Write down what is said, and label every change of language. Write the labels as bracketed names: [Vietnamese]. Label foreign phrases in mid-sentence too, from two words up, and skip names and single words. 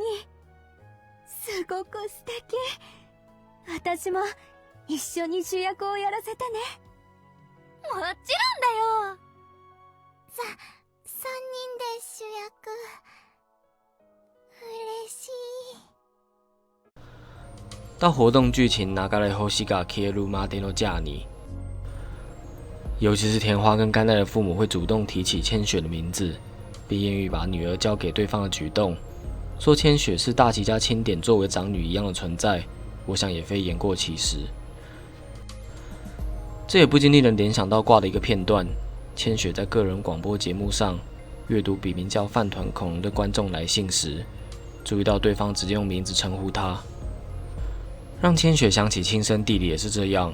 [Japanese] すごく素敵。私も一緒に主役をやらせてね。もちろんだよ。3人で主役、嬉しい。 [Chinese] 到活动剧情流れ星が消えるまでのジャーニー，尤其是田花跟甘奈的父母会主动提起千雪的名字，并愿意把女儿交给对方的举动，说千雪是大崎家钦点作为长女一样的存在，我想也非言过其实。这也不禁令人联想到挂的一个片段，千雪在个人广播节目上阅读笔名叫饭团恐龙的观众来信时，注意到对方直接用名字称呼他，让千雪想起亲生弟弟也是这样。